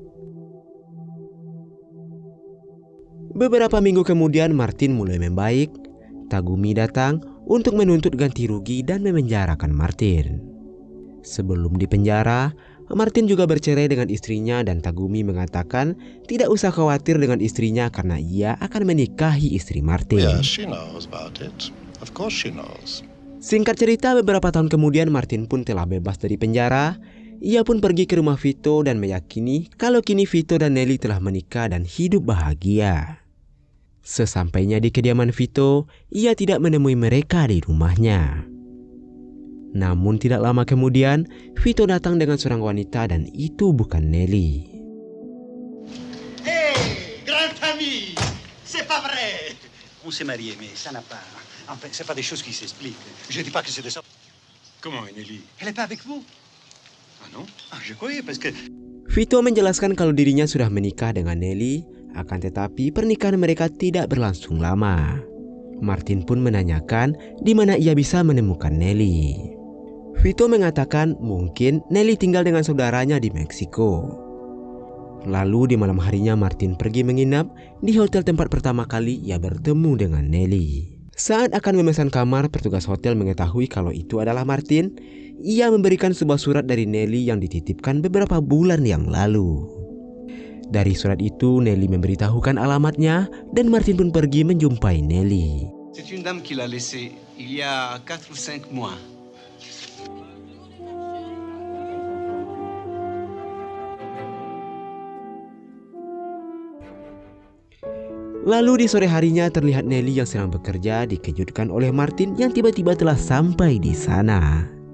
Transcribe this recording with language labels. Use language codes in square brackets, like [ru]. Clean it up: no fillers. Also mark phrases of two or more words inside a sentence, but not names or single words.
[id] Beberapa minggu kemudian Martin mulai membaik. Tagumi datang untuk menuntut ganti rugi dan memenjarakan Martin. Sebelum dipenjara, Martin juga bercerai dengan istrinya dan Tagumi mengatakan tidak usah khawatir dengan istrinya karena ia akan menikahi istri Martin. [en] Yeah, she knows about it. Of course she knows. [id] Singkat cerita, beberapa tahun kemudian Martin pun telah bebas dari penjara. Ia pun pergi ke rumah Vito dan meyakini kalau kini Vito dan Nelly telah menikah dan hidup bahagia. Sesampainya di kediaman Vito, ia tidak menemui mereka di rumahnya. Namun tidak lama kemudian, Vito datang dengan seorang wanita dan itu bukan Nelly. [fr] Hé, grand ami, c'est pas vrai. On s'est mariés, mais ça n'a pas... Enfin, c'est pas des choses qui s'expliquent. Je dis pas que c'est de ça. Comment, Nelly? Elle est pas avec vous? Ah non? Ah, je croyais, parce que... [id] Vito menjelaskan kalau dirinya sudah menikah dengan Nelly, akan tetapi pernikahan mereka tidak berlangsung lama. Martin pun menanyakan di mana ia bisa menemukan Nelly. Vito mengatakan mungkin Nelly tinggal dengan saudaranya di Meksiko. Lalu di malam harinya Martin pergi menginap di hotel tempat pertama kali ia bertemu dengan Nelly. Saat akan memesan kamar, petugas hotel mengetahui kalau itu adalah Martin. Ia memberikan sebuah surat dari Nelly yang dititipkan beberapa bulan yang lalu. Dari surat itu, Nelly memberitahukan alamatnya dan Martin pun pergi menjumpai Nelly. [fr] C'est une dame qui l'a laissé il y a 4 ou 5 mois. [id] Lalu di sore harinya terlihat Nelly yang sedang bekerja dikejutkan oleh Martin yang tiba-tiba telah sampai di sana.